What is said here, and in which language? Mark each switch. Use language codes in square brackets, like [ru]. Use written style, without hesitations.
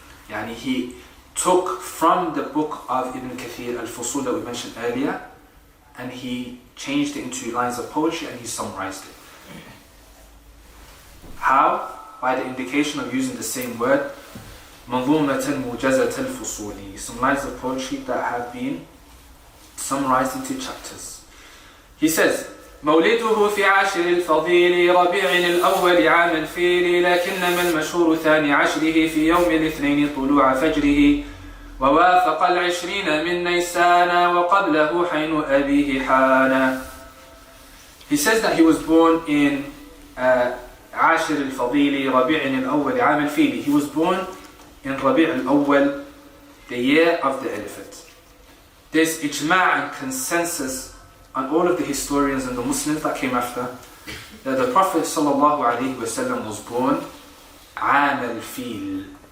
[en] Yani he took from the book of Ibn Kathir, Al-Fusul that we mentioned earlier, and he changed it into lines of poetry and he summarized it. How? By the indication of using the same word, [ar] منظومة مجزة الفصول, [en] some lines of poetry that have been summarized into chapters. [ar] He says, مولده في عاشر الفضيل ربيع الأول عام الفيل لكنما المشهور ثاني عشره في يوم الاثنين طلوع فجره ووافق 20 من نيسان وقبله حين أبيه حانا. [en] He says that he was born in [ar] عاشر الفضيل ربيع الأول عام الفيل. [en] He was born in ربيع الأول, the year of the elephant. There's ijma' and consensus on all of the historians and the Muslims that came after, that the Prophet ﷺ was born عام الفيل.